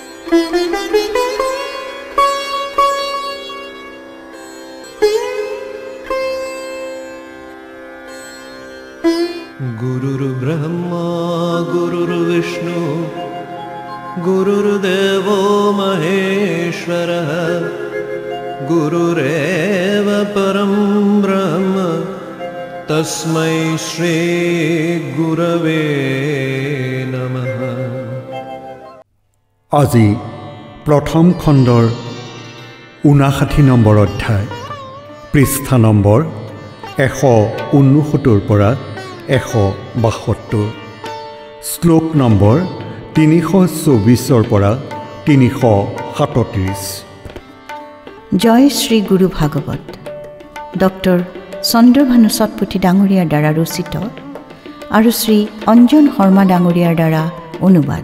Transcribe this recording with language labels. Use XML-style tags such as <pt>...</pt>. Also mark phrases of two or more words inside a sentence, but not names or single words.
<sa>गुरुर्ब्रह्मा गुरुर्विष्णु गुरुर्देवो महेश्वरः गुरुरेव परं ब्रह्म तस्मै श्री गुरवे नमः।</sa> <as>আজি প্ৰথম খণ্ডৰ 59 নম্বৰ অধ্যায় পৃষ্ঠা নম্বৰ 169 পৰা 172 শ্লোক নম্বৰ 324 পৰা 337। জয় শ্ৰী গুৰু ভাগৱত ডক্টৰ চন্দ্ৰভানু সতপুথি ডাঙৰীয়াৰ দ্বাৰা ৰচিত আৰু শ্ৰী অঞ্জন শৰ্মা ডাঙৰীয়াৰ দ্বাৰা অনুবাদ।</as>